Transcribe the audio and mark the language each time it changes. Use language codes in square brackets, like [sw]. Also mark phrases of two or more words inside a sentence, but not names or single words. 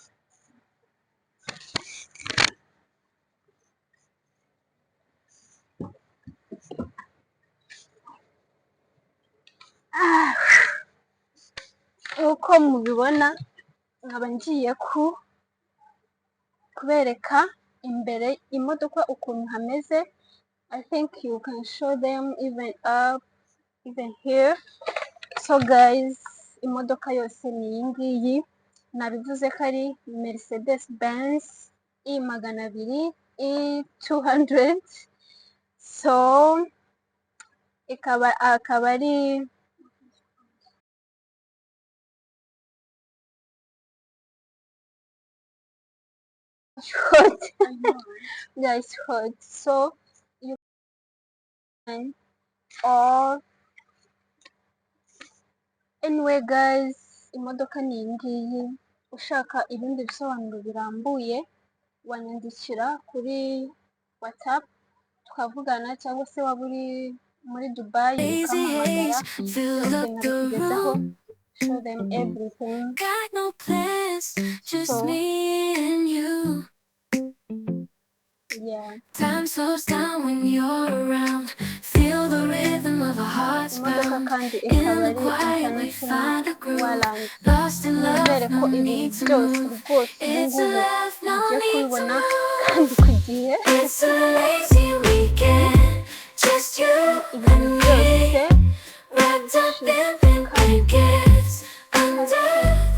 [rw] Uko mubibona nkaba ngiye kubereka imbere imodoka ukuntu hameze. [en] I think you can show them even here. So guys, [rw] imodoka yose ni iyi ngiyi, nabivuze ko ari Mercedes Benz E200 E200. So akaba ari hot. [en] Yeah, it's hot. So you can, or anyway guys, [rw] imodoka ni iyi ngiyi, ushaka ibindi bisobanuro birambuye wanyandikira kuri WhatsApp tukavugana, cyangwa se waba uri muri Dubai [en] Lazy [rw] ukampamagara, [en] haze filled [rw] byose [en] up the [rw] nkabikugezaho, [en] room. show them everything. Got no plans, So just me and you. yeah, Time slows down when you're around. Feel the rhythm of our hearts [rw] imodoka [en] pound. [rw] kandi [en] In [rw] ikaba [en] the [rw] ari [en] quiet we international find a groove. warrant. Lost in [rw] Nizere [en] love, [rw] ko [en] no [rw] ibintu [en] need to [rw] byose [en] move. [rw] rwose ubu [en] It's a [rw] ngubu [en] love, no [rw] mugiye [en] need to [rw] kubibona [en] move. [rw] kandi ku gihe. [en] It's a lazy weekend, just you [rw] Ibintu [en] and [rw] byose [en] me. Wrapped up in pink blankets under